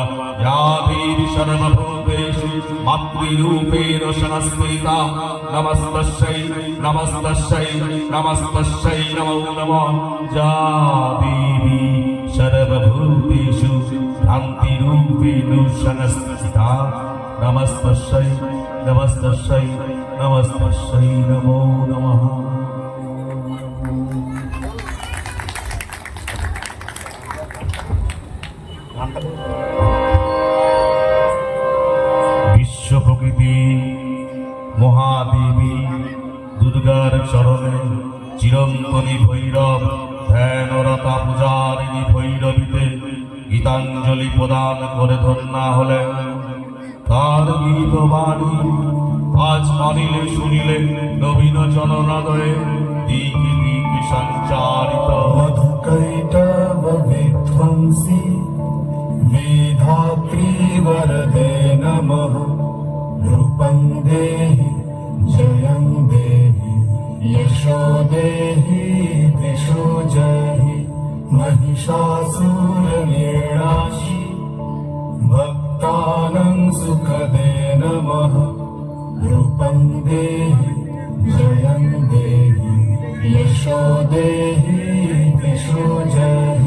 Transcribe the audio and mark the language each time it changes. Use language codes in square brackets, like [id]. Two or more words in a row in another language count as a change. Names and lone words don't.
[sa] या देवी सर्वभूतेषु मातृरूपेण संस्थिता नमस्तस्यै नमस्तस्यै नमस्तस्यै नमो नमः। या देवी सर्वभूतेषु भ्रान्तिरूपेण संस्थिता नमस्तस्यै नमस्तस्यै नमस्तस्यै नमो नमः। [bn] বিশ্বপ্রকৃতি মহাদেবী দুর্গার চরণে চিরন্তনী ভৈরব ধ্যানরতা পূজারিণী ভৈরবীতে গীতাঞ্জলি প্রদান করে ধন্যা হলেন। তার গীত বাণী আজ অনিলে শুনিলে নবীন জনহৃদয়ে দিকে দিকে সঞ্চারিত। [sa] मधुकैटव विध्वंसी विधात्री वरदे नमः रूपं देहि जयं देहि यशो देहि दिशो जहि महिषासुरनिर्णाशि भक्तानां सुखदे नमः रूपं देहि जयं देहि यशो देहि दिशो जहि